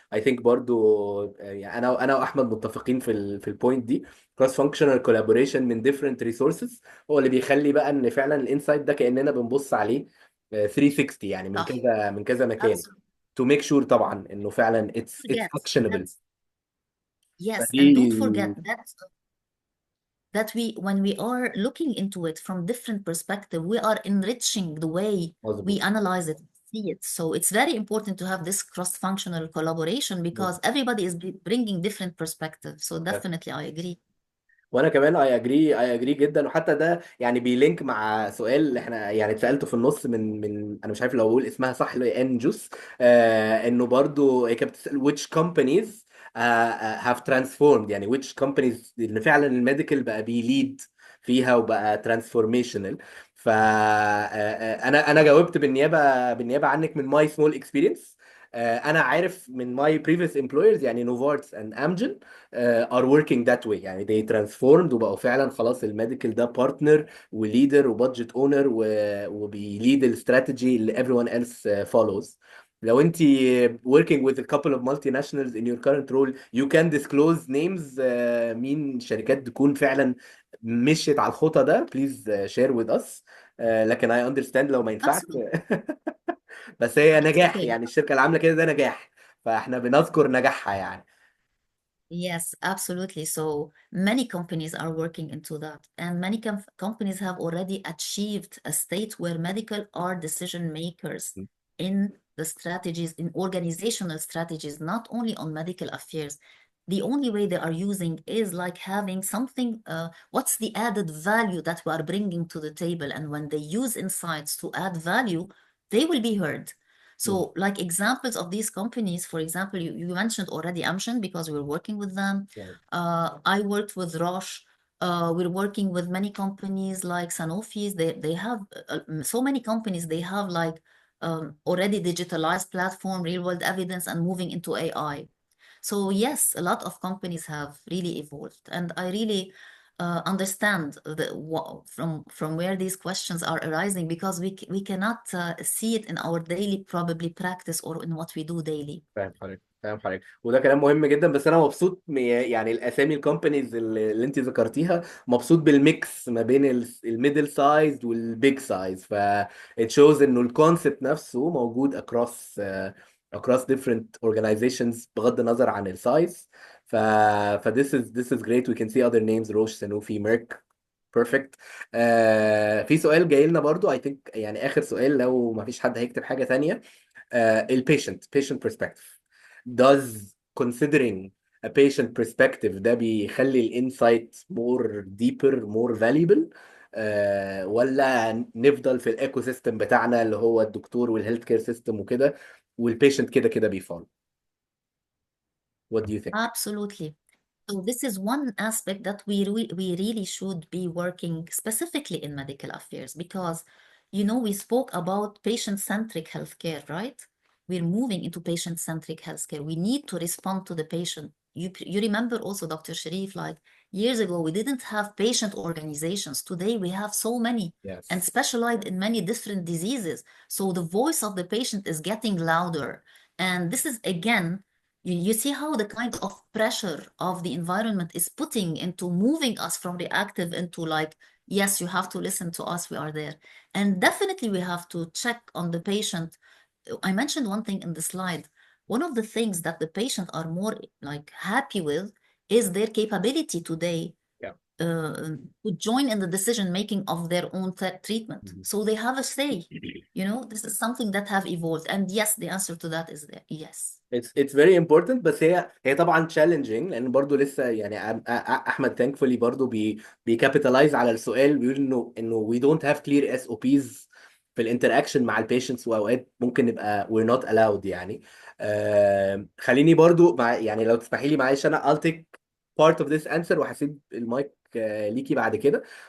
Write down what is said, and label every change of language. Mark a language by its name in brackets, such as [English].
[Arabic] اي ثينك برضو يعني انا واحمد متفقين في البوينت دي. كروس فانكشنال كولابوريشن من ديفرنت ريسورسز هو اللي بيخلي بقى ان فعلا الانسايت ده كاننا بنبص عليه 360 يعني من كذا مكان [English] to make sure [Arabic] طبعا انه فعلا [English] it's actionable. Yes, and don't forget that when we are looking into it from different perspective, we are enriching the way we analyze it, see it. So it's very important to have this cross-functional collaboration because everybody is bringing different perspectives. So definitely I agree. [Arabic] وانا كمان اي اجري جدا. وحتى ده يعني بيلينك مع سؤال احنا يعني اتسالته في النص من انا مش عارف لو اقول اسمها صح اللي هي ان جوس انه برضو هي كانت بتسال [English] which companies have transformed [Arabic] يعني [English] which companies [Arabic] اللي فعلا الميديكال بقى بيليد فيها وبقى ترانسفورميشنال. فانا جاوبت بالنيابه عنك من [English] My small experience. [Arabic] انا عارف من [English] my previous employers [Arabic] يعني نوفارتس and امجن [English] are working that way [Arabic] يعني [English] they transformed [Arabic] وبقوا فعلا خلاص الميديكال ده بارتنر وليدر وبادجت اونر وبيليد الاستراتيجي اللي [English] everyone else follows. لو انت working with a couple of multinationals in your current role you can disclose names [Arabic] مين شركات تكون فعلا مشيت على الخطى ده [English] please share with us. [Arabic] لكن [English] I understand [Arabic] لو ما ينفعش بس هي نجاح يعني الشركة اللي عاملة كده ده نجاح فاحنا بنذكر نجاحها يعني. [English] Yes, absolutely. So many companies are working into that, and many companies have already achieved a state where medical are decision makers in the strategies, in organizational strategies, not only on medical affairs. The only way they are using is like having something, what's the added value that we are bringing to the table? And when they use insights to add value, they will be heard. So like examples of these companies, for example, you mentioned already Amgen because we're working with them. I worked with Roche. We're working with many companies like Sanofi. They have so many companies. They have like already digitalized platform, real world evidence, and moving into AI. So yes, a lot of companies have really evolved, and I really understand from where these questions are arising because we cannot see it in our daily probably practice or in what we do daily. [Arabic] فاهم حضرتك وده كلام مهم جدا. بس انا مبسوط يعني الاسامي الكومبانيز اللي انت ذكرتيها مبسوط بالميكس ما بين الميدل سايز والبيج سايز. ف [English] it shows [Arabic] انه الكونسبت نفسه موجود [English] across different organizations [Arabic] بغض النظر عن السايز. [English] ف this is great. We can see other names Roche Sanofi Merck. Perfect. [Arabic] في سؤال جاي لنا برضو [English] I think [Arabic] يعني اخر سؤال لو ما فيش حد هيكتب حاجة تانية. [English] patient perspective does considering a patient perspective [Arabic] ده بيخلي الانسايت [English] more deeper more valuable [Arabic] ولا نفضل في الايكو سيستم بتاعنا اللي هو الدكتور والهيلث كير سيستم وكده والبيشنت كده بيفول. [English] What do you think? Absolutely. So this is one aspect that we really should be working specifically in medical affairs because, you know, we spoke about patient-centric healthcare, right? we're moving into patient-centric healthcare. We need to respond to the patient. You remember also, Dr. Sharif, like years ago, we didn't have patient organizations. Today, we have so many and Yes. specialized in many different diseases. So the voice of the patient is getting louder. And this is, again, you see how the kind of pressure of the environment is putting into moving us from reactive into like, yes, you have to listen to us, we are there. And definitely we have to check on the patient. I mentioned one thing in the slide. One of the things that the patient are more like happy with is their capability today Yeah. to join in the decision making of their own treatment. Mhm. So they have a say. You know, this is something that have evolved. And yes, the answer to that is there. Yes. It's very important. [Arabic] بس هي طبعا challenging لان برضو لسه يعني احمد [English] thankfully [Arabic] برضو بيكابيتالايز على السؤال، بيقول انه [English] we don't have clear SOPs [Arabic] في الانتراكشن مع البيشنتس، واوقات ممكن نبقى [English] we're not allowed [Arabic] يعني. خليني برضو يعني لو تسمحي لي معلش انا [English] I'll take part of this answer [Arabic] وهسيب المايك ليكي بعد كده.